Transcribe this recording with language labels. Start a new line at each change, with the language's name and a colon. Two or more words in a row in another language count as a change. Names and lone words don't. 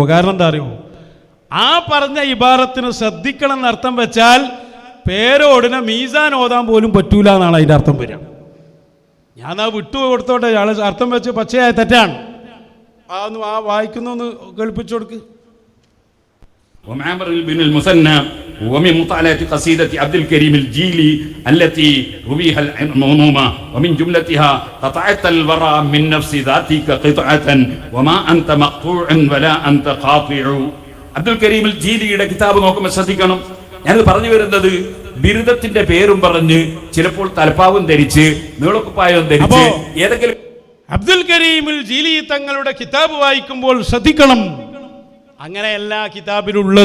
Malayalam: കാരണം എന്താ അറിയുമോ? ആ പറഞ്ഞ ഇബാറത്തിന് ശ്രദ്ധിക്കണം എന്നർത്ഥം വെച്ചാൽ പേരോടിനെ മീസാൻ ഓതാൻ പോലും പറ്റൂല എന്നാണ് അതിൻ്റെ അർത്ഥം വരിക. ഞാൻ ആ വിട്ടു കൊടുത്തോട്ടെ, ഇയാൾ അർത്ഥം വെച്ച് പച്ചയായ തെറ്റാണ്. ആ വായിക്കുന്നൊന്ന് കേൾപ്പിച്ചു കൊടുക്ക്.
Arabic: ومعمر بن المثنى ومن مطالعة قصيدة عبد الكريم الجيلي التي رويها المنومة ومن جملتها قطعت الورى من نفس ذاتك قطعة وما أنت مقطوع ولا أنت قاطع.
Malayalam: അബ്ദുൽ കരീം ജീലിയുടെ കിതാബ് നോക്കുമ്പോൾ ശ്രദ്ധിക്കണം. ഞാനത് പറഞ്ഞു വരുന്നത് ബിരുദത്തിന്റെ പേരും പറഞ്ഞ് ചിലപ്പോൾ തലപ്പാവും ധരിച്ച് നീളക്കുപ്പായവും ധരിച്ച് ഏതെങ്കിലും അബ്ദുൽ കരീമുൽ ജീലി തങ്ങളുടെ കിതാബ് വായിക്കുമ്പോൾ ശ്രദ്ധിക്കണം. അങ്ങനെയല്ല കിതാബിലുള്ളത്.